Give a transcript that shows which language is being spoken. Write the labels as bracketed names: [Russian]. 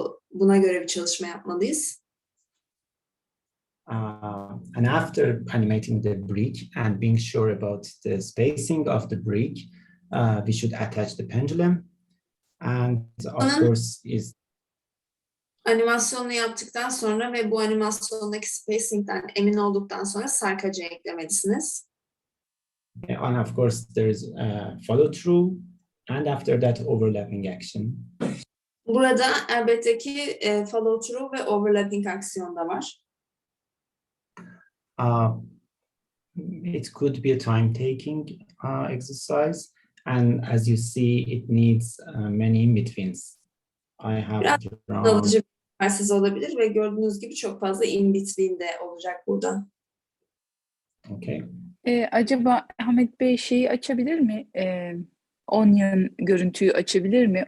[Turkish] Buna göre bir çalışma yapmalıyız. [English] And after animating the brick and being sure about the spacing of the brick, we should attach the pendulum. And of course is [Turkish] animasyonunu yaptıktan sonra ve bu animasyondaki spacing'den emin olduktan sonra sarkacı eklemelisiniz. [English] And of course there is follow through and after that overlapping action. [Turkish] Burada elbette ki follow through ve overlapping aksiyon da var. [English] It could be a time-taking exercise, and as you see, it needs many in-betweens. I have [Turkish] Alıcı bir egzersiz olabilir ve gördüğünüz gibi çok fazla in-between de olacak burada. [English] Okay. [Turkish] Acaba Ahmet Bey şeyi açabilir mi? Onion görüntüyü açabilir mi?